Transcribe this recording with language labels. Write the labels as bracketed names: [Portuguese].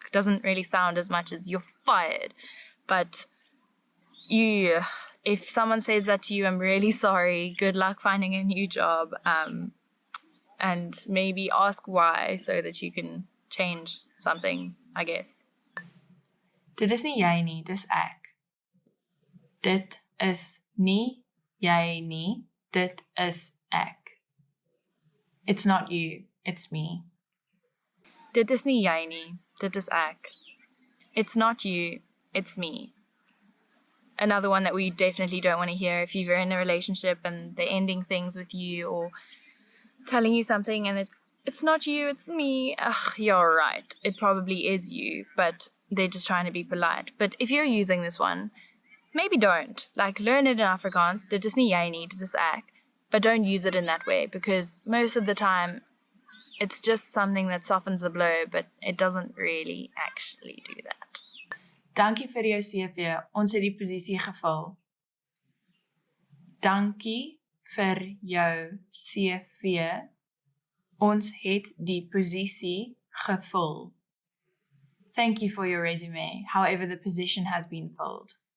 [English] Doesn't really sound as much as you're fired. But if someone says that to you, I'm really sorry. Good luck finding a new job. And maybe ask why so that you can change something, I guess. [Afrikaans] Dit is nie jy nie, dis ek. Dit is nie jy nie, dit is ek. [English] It's not you, it's me. [Afrikaans] Dit is nie jy nie, dit is ek. [English] It's not you, it's me. Another one that we definitely don't want to hear if you're in a relationship and they're ending things with you or telling you something and it's not you, it's me. Ugh, you're right. It probably is you, but they're just trying to be polite. But if you're using this one, maybe don't. Like, learn it in Afrikaans. [Afrikaans] Dit is nie jy nie, dit is ek. [English] But don't use it in that way because most of the time it's just something that softens the blow, but it doesn't really actually do that. [Afrikaans] Dankie vir jou CV. Ons het die posisie gevul. Dankie vir jou CV. Ons het die posisie gevul. [English] Thank you for your resume. However, the position has been filled.